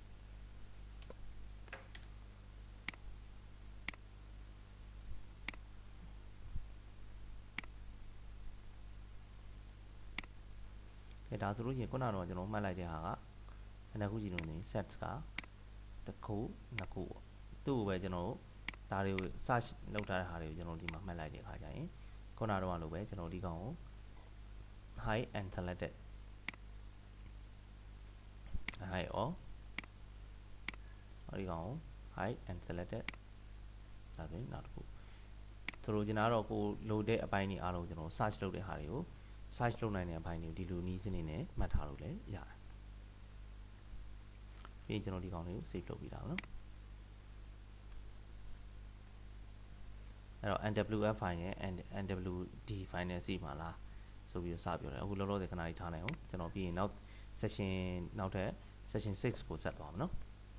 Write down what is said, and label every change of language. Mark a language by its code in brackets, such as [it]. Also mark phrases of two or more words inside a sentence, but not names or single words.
[my] ဒါဆိုလို့ရှိရင်ခုနကတော့ကျွန်တော်မှတ်လိုက်တဲ့ဟာကနှစ်ခုကြည့်လို့နေ sets ကတစ်ခုနှစ်ခုပေါ့သူ့ကိုပဲကျွန်တော်ဒါတွေကို search လုပ်ထားတဲ့ဟာတွေကိုကျွန်တော်ဒီမှာမှတ်လိုက်တဲ့အခါကျရင်ခုနကတော့လိုပဲကျွန်တော်ဒီကောင်ကို [en] hide and selected hide all [my] ဒီကောင်ကို [en] hide and selected [my] ဒါဆိုရင်နောက်တစ်ခုဆိုလိုချင်တာတော့ကိုလိုတဲ့အပိုင်းတွေအားလုံးကျွန်တော် search လုပ်တဲ့ဟာတွေကို search လုပ်နိုင်တဲ့အပိုင်းတွေကိုဒီလိုနည်းစနစ်နဲ့မှတ်ထားလို့လည်းရတယ် ပြီးရင်ကျွန်တော်ဒီကောင်လေးကို save လုပ်ပြီးတာပါနော်အဲ့တော့NWF file နဲ့ NWD file နဲ့စီမှာလားဆိုပြီးတော့စပြောတယ်အခုလောလောဆယ်ခဏလေးထားနိုင်အောင်ကျွန်တော်ပြီးရင်နောက် session နောက်ထပ် session 6ကိုဆက်သွားမှာနော်